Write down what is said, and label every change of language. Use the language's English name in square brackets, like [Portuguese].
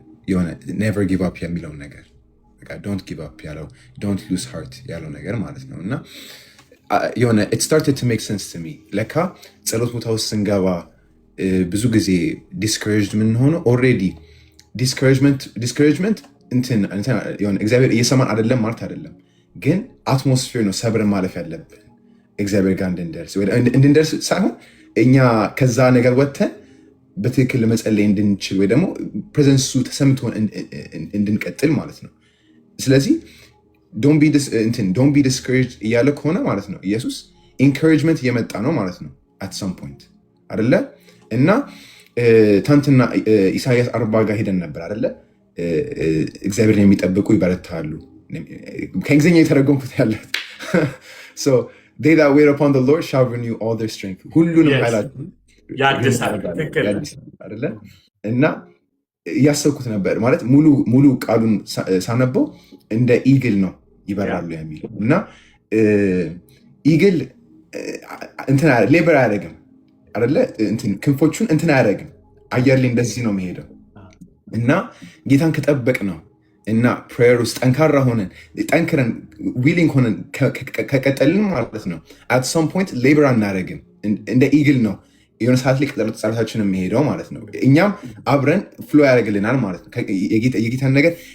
[Amharic] የሆነ [English] never give up [Amharic] የሚለውን ነገር በቃ [English] don't give up [Amharic] ያለው [English] don't lose heart [Amharic] ያለው ነገር ማለት ነው። እና የሆነ [English] it started to make sense to me. [Amharic] ለካ ጸሎት ቦታ ውስጥ ስንገባ ብዙ ጊዜ discouraged ምን ሆኖ already discouragement እንትን የሆነ እግዚአብሔር እየሰማን አይደለም ማለት አይደለም፣ ግን አትሞስፌር ነው ሰብረን ማለፍ ያለብን እግዚአብሔር ጋር እንድንደርስ ሳይሆን እኛ ከዛ ነገር ወጥተን በትክክል ለመጸለይ እንድንችል ወይ ደግሞ ፕሬዘንሱ ተሰምቶን እንድንቀጥል ማለት ነው። ስለዚህ don't [English] be discouraged [Amharic] እያለ ከሆነ ማለት ነው ኢየሱስ ኢንካሬጅመንት እየመጣ ነው ማለት ነው [English] at some point [Amharic] አይደለ? እና ትናንትና ኢሳያስ 40 ጋር ሄደን ነበር አይደለ? እግዚአብሔርን የሚጠብቁ ይበረታሉ። ከእንግሊዝኛ የተረጎምኩት ያለት [English] so they that wait upon the Lord shall renew all their strength [Amharic] ሁሉንም ኃይላቸውን ያድሳሉ አይደለ? እና እያሰብኩት ነበር ማለት ሙሉ ቃሉን ሳነበው እንደ ኢግል ነው ይበራሉ የሚለው እና ኢግል እንትን ሌበር አያደርግም አይደለ? ክንፎቹን እንትን አያደርግም፣ አየር ላይ እንደዚህ ነው የሚሄደው። እና ጌታን ከጠበቅ ነው እና ፕሬየር ውስጥ ጠንካራ ሆነን ጠንክረን ዊሊንግ ሆነን ከቀጠልን ማለት ነው አት ሰም ፖይንት ሌበር አናደርግም፣ እንደ ኢግል ነው የሆነ ሰዓት ላይ ጸሎታችን የሚሄደው ማለት ነው። እኛም አብረን ፍሎ ያደርግልናል ማለት ነው። የጌታን ነገር